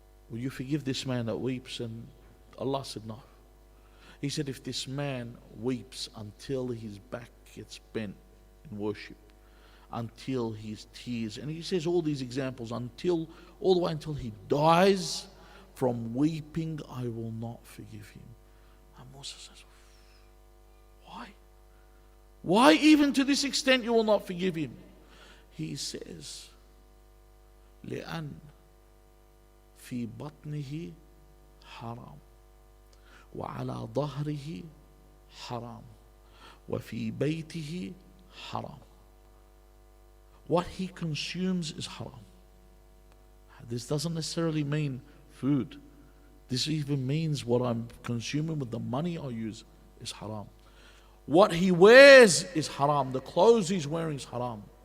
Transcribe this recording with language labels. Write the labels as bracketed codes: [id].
[en] Will you forgive this man that weeps?" And Allah said no. He said, if this man weeps until his back gets bent in worship, until his tears, and he says all these examples, until all the way until he dies from weeping, I will not forgive him. And Musa says, why? Why even to this extent you will not forgive him? He says, [ar] لأن في بطنه حرام وعلى ظهره حرام وفي بيته حرام. [en] What he consumes is haram. This doesn't necessarily mean food. This even means what I'm consuming with the money I use is haram. What he wears is haram. The clothes he's wearing is haram.